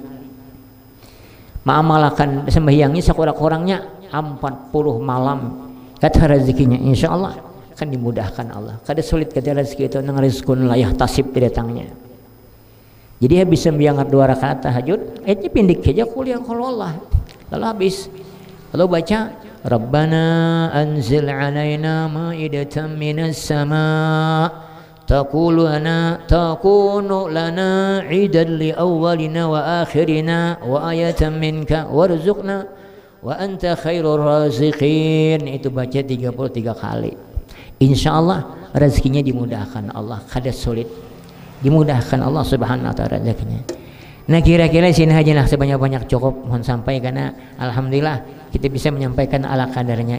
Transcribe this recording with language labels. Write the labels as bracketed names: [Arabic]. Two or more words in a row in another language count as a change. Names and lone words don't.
[Indonesian] Mengamalkan sembahyangnya sekurang-kurangnya 40 malam. Kata rezekinya insyaallah akan dimudahkan Allah. [Banjar] Kada sulit kata rezeki itu nang [Arabic] رزق لا يحتسب [Banjar] datangnya. Jadi habis sembahyang 2 rakaat tahajud, itu pindik saja kuliah kalau Allah. Lalu habis. Lalu baca [Arabic] ربنا أنزل علينا مائدة من السماء تكون لنا عيدا لأولنا وآخرنا وآية منك وارزقنا وأنت خير الرازقين. [Banjar] Itu baca 33 kali. Insyaallah rezekinya dimudahkan Allah, kada sulit. Dimudahkan Allah [Arabic] سبحانه وتعالى [Banjar] rezekinya. Nah, kira-kira sini aja lah, sebanyak-banyak cukup mohon sampai, karena alhamdulillah kita bisa menyampaikan ala kadarnya.